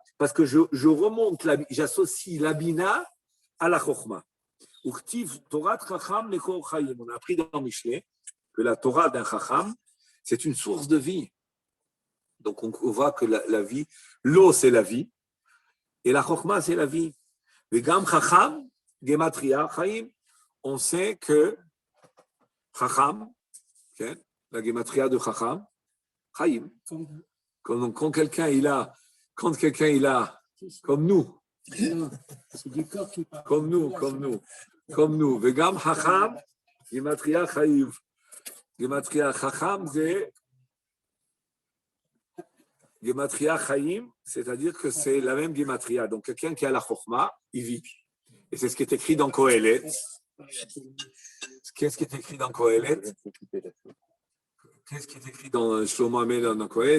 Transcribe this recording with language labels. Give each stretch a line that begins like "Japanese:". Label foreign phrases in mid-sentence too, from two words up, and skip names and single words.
French: Parce que j'associe la bina à la chokhma. On a appris dans Michelet que la Torah d'un chacham, c'est une source de vie. Donc on voit que la vie, l'eau c'est la vie, et la chokhma c'est la vie. Mais
Hebrew: גם חכם, גימטריא, חיים,
French: on sait que chacham, la gematria de chacham, chaim. Quand quelqu'un il a, comme nous, C'est du corps qui parle. comme nous.
Hebrew: וגם חכם, גימטריא חיים. גימטריא חכם,
French: c'est
Hebrew: גימטריא חיים,
French: c'est-à-dire que c'est la même gematria. Donc quelqu'un qui a la chokhma, il vit. Et c'est ce qui est écrit dans Kohelet. Qu'est-ce qui est écrit dans Kohelet? Qu'est-ce qui est écrit dans Shlomo Amelech dans Kohelet?